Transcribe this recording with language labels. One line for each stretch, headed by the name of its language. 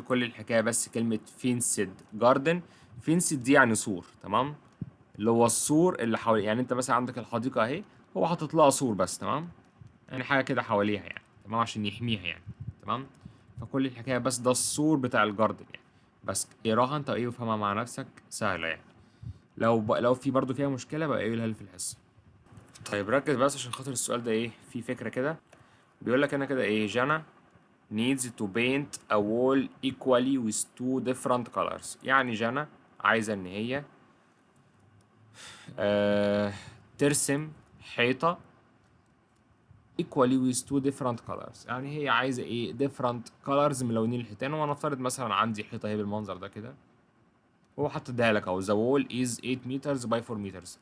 Arabic: كل الحكايه بس كلمه فينسد جاردن. فينسد دي يعني سور، تمام، اللي هو السور اللي حوالي، يعني انت مثلا عندك الحديقه اهي، هو حاطط لها سور بس، تمام، يعني حاجه كده حواليها يعني، تمام، عشان يحميها يعني، تمام. فكل الحكايه بس ده السور بتاع الجاردن يعني. بس اقراها انت ايه وفهمها مع نفسك، سهله يعني. لو في برضو فيها مشكله بقى قولها لي في الحصه. طيب ركز بس عشان خاطر السؤال ده ايه في فكره كده. بيقول لك انا كده ايه، جانا
English: needs to paint a wall equally with two different colors.
Arabic: يعني جانا عايزه ان هي آه ترسم حيطه
English: equally with two different colors.
Arabic: يعني هي عايزه ايه
English: different colors
Arabic: ملونين الحيطان. ونفترض مثلا عندي حيطه اهي بالمنظر ده كده، هو حط اديها لك اهو
English: the wall is 8 meters by 4 meters.